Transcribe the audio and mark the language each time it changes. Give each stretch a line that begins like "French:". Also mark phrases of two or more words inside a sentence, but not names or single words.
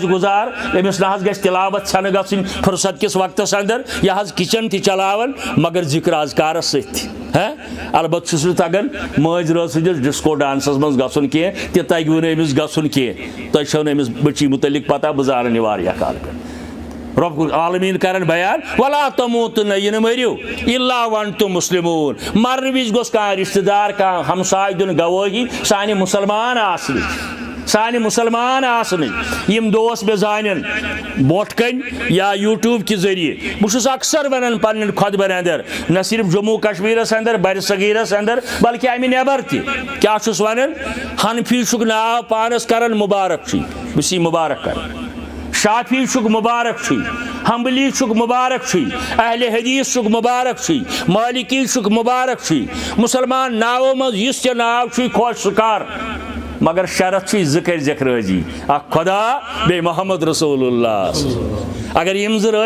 Kashmiri: گزار أمس نہ حظ گژھِ تلاوت ژھنہٕ گژھٕنۍ فرصت کس وقتس اندر یہ حظ کچن تہِ چلاوان مگر ذکر اذکارس سۭتۍ البتہ چھُس نہٕ تگان مٲنٛزِ رٲژ سٕنٛدِس ڈسکو ڈانسس منٛز گژھُن کینٛہہ تہِ تگوٕ نہٕ أمِس گژھُن کینٛہہ تۄہہِ چھو نہٕ أمِس بٔچی متعلق پتہ بہٕ زانن یہِ واریاہ کال پٮ۪ٹھ
Arabic: رب العالمین
Kashmiri: کرن بیان
Arabic: ولا تموتن
Kashmiri: یہ نہ مٔرِو
Arabic: الا وانتم مسلمون
Kashmiri: مرن وز گوٚژھ کانٛہہ رشتہ دار کانٛہہ ہمساے دیُن گوٲہی سانہِ مسلمان آسنٕچ یم دوس مےٚ زانن برونٛٹھ کَنۍ یا یوٗٹیوٗب کہِ ذٔریعہٕ بہٕ چھُس اکثر ونان پننٮ۪ن خۄطبن اندر نہ صرف جموں کشمیرس اندر بر صغیرس اندر بلکہ امہِ نٮ۪بر تہِ کیٛاہ چھُس ونان حنفی چھُکھ ناو پانس کران مبارک چھُے بہٕ چھُس یہِ مبارک کران شافی چھُکھ مبارک چھُے حنبلی چھُکھ مبارک چھُے اہل حدیث چھُکھ مبارک چھُے مالکی چھُکھ مبارک چھُے مسلمان ناوو منٛز یُس ژےٚ ناو چھُے خۄش سُہ کر مگر شرط چھُے زٕ کٔرۍزٮ۪کھ رٲضی اکھ خدا بیٚیہِ
Arabic: محمد رسول اللہ
Kashmiri: اگر یم زٕ